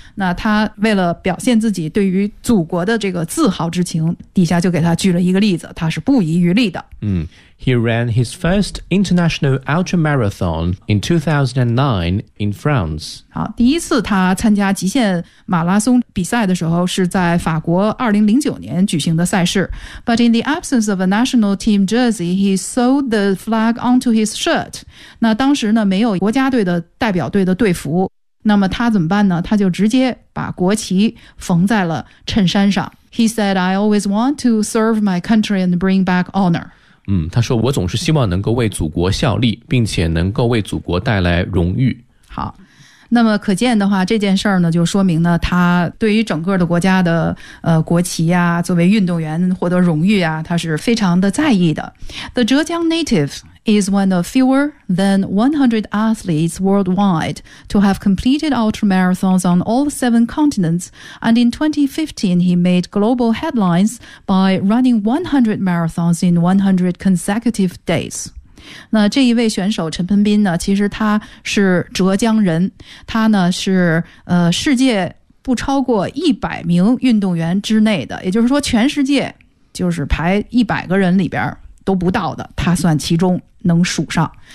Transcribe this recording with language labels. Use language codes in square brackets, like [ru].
[zh] 那他为了表现自己对于祖国的这个自豪之情，底下就给他举了一个例子，他是不遗余力的。 [en] 嗯。He ran his first international ultramarathon in 2009 in France. [zh] 好，第一次他参加极限马拉松比赛的时候是在法国2009年举行的赛事。 [en] But in the absence of a national team jersey, he sewed the flag onto his shirt. [zh] 那当时呢，没有国家队的代表队的队服。那么他怎么办呢？他就直接把国旗缝在了衬衫上。 [en] He said, I always want to serve my country and bring back honor. [zh] 嗯，他说我总是希望能够为祖国效力，并且能够为祖国带来荣誉。好，那么可见的话，这件事儿呢，就说明呢，他对于整个的国家的国旗啊，作为运动员获得荣誉啊，他是非常的在意的。 [en] The 浙江 native is one of fewer than 100 athletes worldwide to have completed ultramarathons on all 7 continents, and in 2015, he made global headlines by running 100 marathons in 100 consecutive days. [zh] 那这一位选手陈鹏斌呢，其实他是浙江人，他呢是世界不超过100名运动员之内的，也就是说全世界就是排100个人里边都不到的，他算其中能数上。